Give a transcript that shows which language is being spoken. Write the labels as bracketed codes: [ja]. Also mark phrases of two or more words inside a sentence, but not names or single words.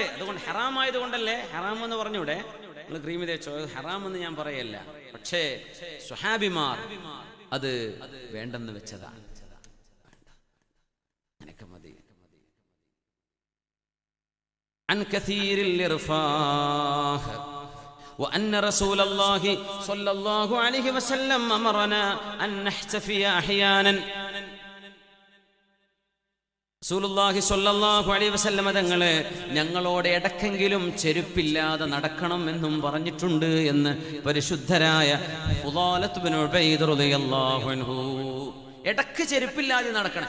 [ml] അതുകൊണ്ട് ഹറാമായത് കൊണ്ടല്ലേ ഹറാം എന്ന് പറഞ്ഞൂടെ? നിങ്ങൾ ക്രീം തേച്ചോ, ഹറാം എന്ന് ഞാൻ പറയല്ല. പക്ഷേ സ്വഹാബിമാർ അത് വേണ്ടെന്ന് വെച്ചതാണ്. അങ്ങനെയൊക്കെ മതി. അൻ കസീരിൽ ഇർഫാഹ് [ar] وأن رسول الله صلى الله عليه وسلم أمرنا أن نحتفي أحيانا. رسول الله صلى الله عليه وسلم [ml] തങ്ങളെ ഞങ്ങളോട് ഇടക്കെങ്കിലും ചെരുപ്പില്ലാതെ നടക്കണം എന്നും പറഞ്ഞിട്ടുണ്ട് എന്ന് പരിശുദ്ധരായ ഫുളാലത്ത് ബിൻ ഉബൈദ് [ar] رضي الله عنه. [ml] ഇടക്ക് ചെരുപ്പില്ലാതെ നടക്കണം.